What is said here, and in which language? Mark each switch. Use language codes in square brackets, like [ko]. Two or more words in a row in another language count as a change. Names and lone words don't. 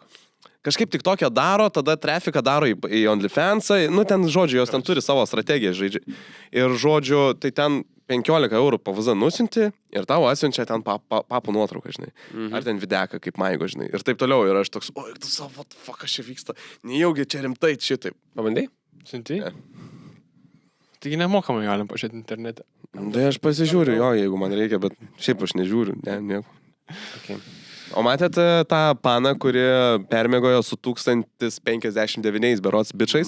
[lt] Kažkaip tik tokią daro, tada trafiką daro į OnlyFansą, nu, ten, žodžiu, jos ten turi savo strategiją žaidžia. Ir, žodžiu, tai ten 15 eurų pavazą nusinti ir tau atsiunčia ten papų nuotrauką, žinai. Ar ten videką kaip maigo, žinai. Ir taip toliau. Ir aš toks, oi, tu savo, [en] what the fuck, [lt] kas čia vyksta. Nejaugi čia rimtai šitaip. Pabandai? Siunti? Ne. Taigi nemokamai galim pažiūrėti internete. Tai aš pasižiūriu jo, jeigu man reikia, bet šiaip aš nežiūriu. Ne, nieko. Okay. O matėte tą paną, kuri permėgojo su 1059 berots bičiais?